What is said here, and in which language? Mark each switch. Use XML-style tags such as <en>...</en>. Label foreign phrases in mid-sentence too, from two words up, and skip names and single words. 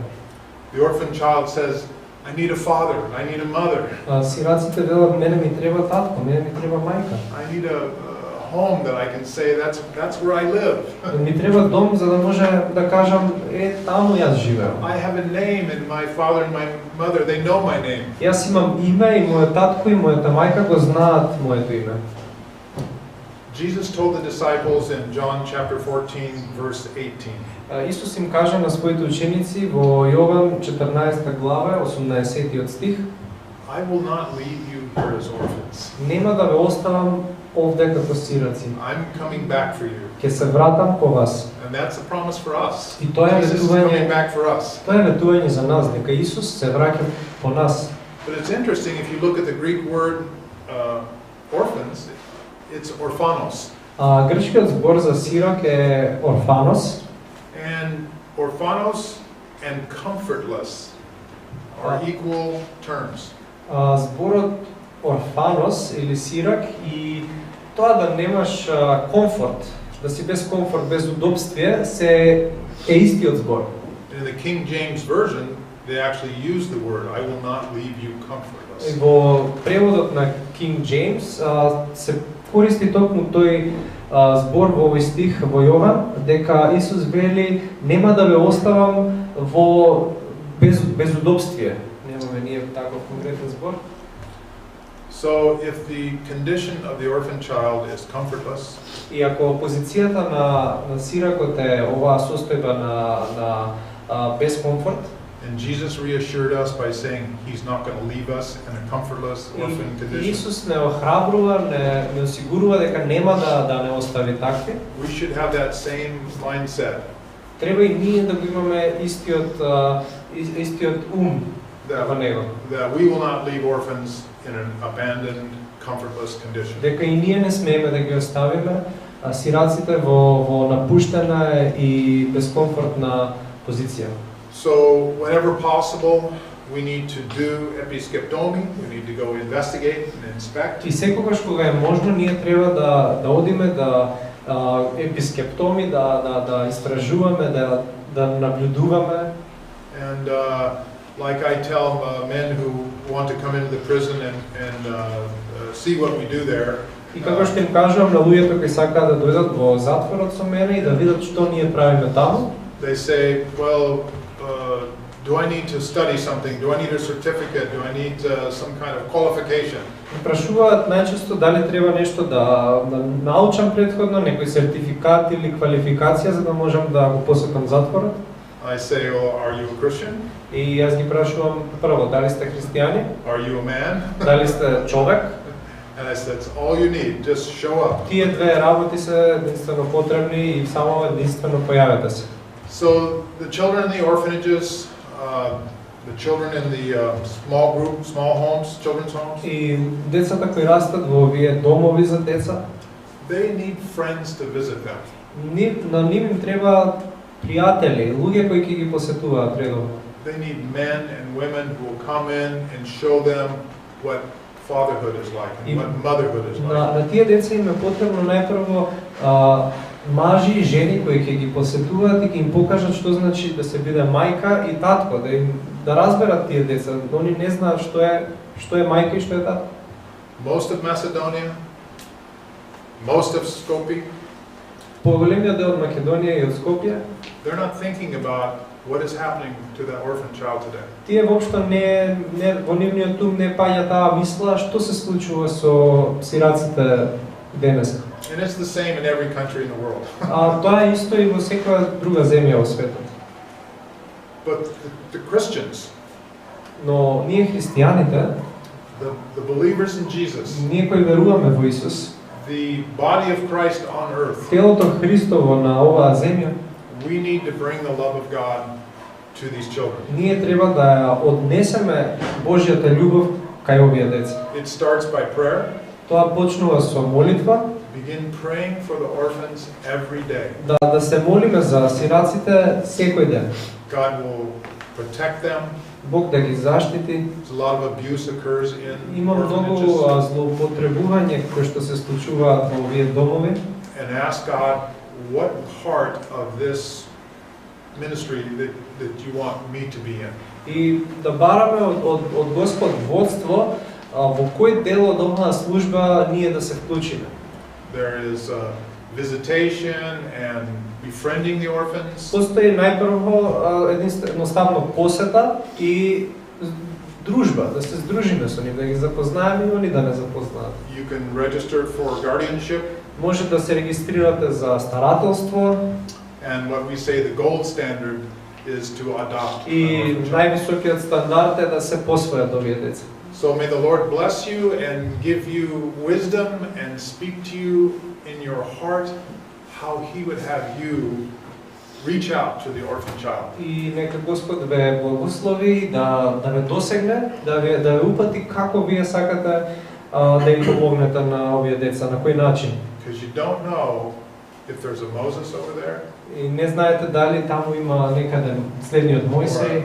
<en>The orphan child says, I need a father, I need a mother.</en> <mk>Сираците велат, мене ми треба татко, мене ми треба мајка.</mk> <en>I need a home that I can say that's where I live.</en> <mk>Ми треба дом за да може да кажам таму јас живеам.</mk> <en>I have a name, and my father and my mother, they know my name.</en> <mk>Јас имам име и мојот татко и мојата мајка го знаат моето име.</mk> <en>Jesus told the disciples in John chapter 14 verse 18.</en> <mk>Исус им кажа на своите ученици во Јован 14 глава 18 стих:</mk> <en>I will not leave you here as orphans.</en> <mk>Нема да ве оставам овде како сираци.</mk> <en>I'm coming back for you.</en> <mk>Ќе се вратам кон вас.</mk> <en>And that's a promise for us.</en> <mk>И тоа е</mk> <en>Jesus is coming</en> <mk>ветување,</mk> <en>back for us.</en> <mk>тоа е ветување за нас дека Исус се враќа по нас.</mk> <en>But it's interesting if you look at the Greek word orphans, it's orphanos.</en> <mk>Грчкиот збор за сирак е орфанос.</mk> <en>And orphanos and comfortless are equal terms.</en> <mk>Зборот орфанос или сирак и тоа да немаш комфорт, да си без комфорт, без удобствие, се е истиот збор.</mk> <en>In the King James Version, they actually use the word, I will not leave you comfortless.</en> <mk>Во преводот на King James се користи токму тој збор во овој стих во Јован, дека Исус вели нема да ве оставам во без удобствие. Немаме ние таков конкретен збор.</mk> <en>So if the condition of the orphan child is comfortless,</en> <mk>И ако позицијата на сиракот е оваа состојба на без комфорт,</mk> <en>and Jesus reassured us by saying he's not going to leave us in a comfortless orphan</en> <mk>и</mk> <en>condition,</en> <mk>Исус не охрабрува, не осигурува дека нема да не остави такви,</mk> <en>we should have that same mindset</en> <mk>треба и ние да го имаме истиот ум во него.</mk> <en>that we will not leave orphans in an abandoned, comfortless condition.</en> <mk>Дека и ние не смееме да ги оставиме сираците во напуштена и безкомфортна позиција.</mk> <en>So whenever possible, we need to do episkeptomy, we need to go investigate and inspect.</en> <mk>И секогаш кога е можно, ние треба да одиме да епискептоми, да истражуваме, да наблюдуваме.</mk> <en>And like I tell men who want to come into the prison and see what we do there.</en> <mk>И како што им кажувам на луѓето кои сакаат да дојдат во затворот со мене и да видат што ние правиме таму,</mk> <en>They say, well, do I need to study something? Do I need a certificate? Do I need some kind of qualification?</en> <mk>прашуваат најчесто дали треба нешто да научам претходно, некој сертификат или квалификација за да можам да го посетам затворот.</mk> <en>I say, well, are you a Christian?</en> <mk>И јас ги прашувам прво, дали сте христијани?</mk> <en>Are you a man?</en> <mk>Дали сте човек?</mk> <en>And I said, that's all you need, just show up.</en> <mk>Тие две работи се единствено потребни и само единствено појавете се.</mk> <en>So the children in the orphanages, the children in the small homes, children's homes,</en> <mk>И децата кои растат во овие домови за деца,</mk> <en>they need friends to visit them.</en> <mk>на нив им треба пријатели, луѓе кои ќе ги посетуваат редовно.</mk> <en>They need men and women who will come in and show them what fatherhood is like and what motherhood is like.</en> <mk>На тие деца им е потребно најпрво мажи и жени кои ќе ги посетуваат и ќе им покажат што значи да се биде мајка и татко, да разберат тие деца. Они не знаат што е мајка и што е татко.</mk> <en>Most of Macedonia, most of Skopje,</en> <mk>Поголемиот дел од Македонија и од Скопје,</mk> <en>they're not thinking about what is happening to that orphan child today.</en> <mk>тие воопшто не во нивниот ум не паѓа таа мисла што се случува со сираците денес.</mk> <en>And it's the same in every country in the world.</en> <mk>Тоа е исто и во секоја друга земја во светот.</mk> <en>But the Christians,</en> <mk>Но ние христијаните,</mk> <en>the believers in Jesus,</en> <mk>ние кои веруваме во Исус,</mk> <en>the body of Christ on earth,</en> <mk>телото Христово на оваа земја,</mk> <en>we need to bring the love of God to these children.</en> <mk>ние треба да ја однесеме Божјата љубов кај овие деца.</mk> <en>It starts by prayer.</en> <mk>Тоа почнува со молитва,</mk> <en>Begin praying for the orphans every day.</en> <mk>да се молиме за сираците секој ден.</mk> <en>God will protect them.</en> <mk>Бог да ги заштити.</mk> <en>A lot of abuse occurs in</en> <mk>Има многу</mk> <en>orphanages.</en> <mk>злоупотребување кои што се случуваат во овие домови.</mk> <en>And ask God what part of this ministry that you want me to be in.</en> <mk>И да бараме од Господ водство во кој дел од оваа служба ние да се вклучиме.</mk> <en>There is visitation and befriending the orphans.</en> <mk>Постои најпрво едноставно посета и дружба, да се здружиме со нив, да ги запознаеме и они да не запознаат.</mk> <en>You can register for guardianship.</en> <mk>Може да се регистрирате за старателство.</mk> <en>And what we say the gold standard is to adopt.</en> <mk>И највисокиот стандард е да се посвојат овие деца.</mk> <en>So may the Lord bless you and give you wisdom and speak to you in your heart how He would have you reach out to the orphan child.</en> <mk>И нека Господ ве благослови да ве досегне, да ве упати како вие сакате да им помогнете на овие деца, на кој начин.</mk> <en>Because you don't know if there's a Moses over there.</en> <mk>И не знаете дали таму има некаде следниот Мојсей</mk>